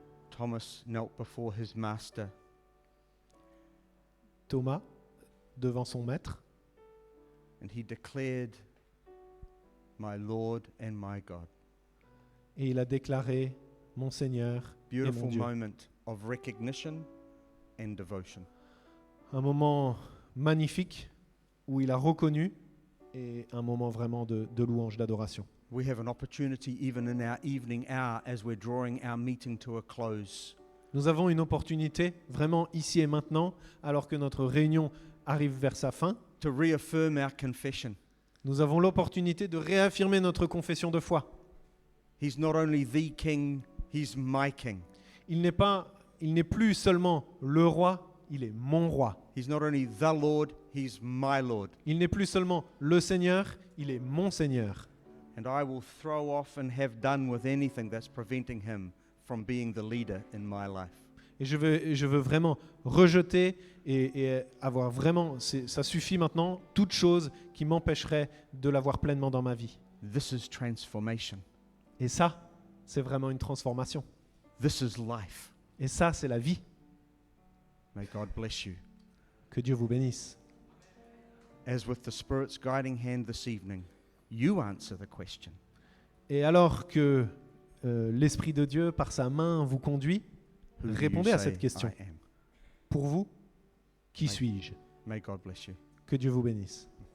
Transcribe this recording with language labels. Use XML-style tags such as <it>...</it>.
<en>Thomas knelt before his master.</en> <fr>Thomas, devant son maître,</fr> <en>And he declared, my Lord and my God.</en> <fr>et il a déclaré mon Seigneur et mon</fr> <en>Beautiful</en> <fr>Dieu.</fr> <en>moment of recognition and devotion.</en> <fr>Un moment magnifique où il a reconnu et un moment vraiment de louange, d'adoration.</fr> <en>We have an opportunity even in our evening hour as we're drawing our meeting to a close.</en> <fr>Nous avons une opportunité, vraiment ici et maintenant, alors que notre réunion arrive vers sa fin.</fr> <en>To reaffirm our confession.</en> <fr>Nous avons l'opportunité de réaffirmer notre confession de foi.</fr> <en>He's not only the king, he's my king.</en> <fr>Il n'est plus seulement le roi, il est mon roi.</fr> <en>He's not only the Lord, he's my Lord.</en> <fr>Il n'est plus seulement le Seigneur, il est mon Seigneur.</fr> <en>And I will throw off and have done with anything that's preventing him from being the leader in my life.</en> <fr>Et je veux vraiment rejeter et avoir vraiment, ça suffit maintenant, toute chose qui m'empêcherait de l'avoir pleinement dans ma vie.</fr> <en>This is transformation.</en> <fr>Et ça, c'est vraiment une transformation.</fr> <en>This is life.</en> <fr>Et ça, c'est la vie.</fr> <en>May God bless you.</en> <fr>Que Dieu vous bénisse.</fr> <en>As with the Spirit's guiding hand this evening, you answer the question.</en> <fr>Et alors que l'Esprit de Dieu, par sa main, vous conduit, répondez à cette question. Pour vous, qui suis-je?</fr> <en>May God bless you.</en> <fr>Que Dieu vous bénisse.</fr>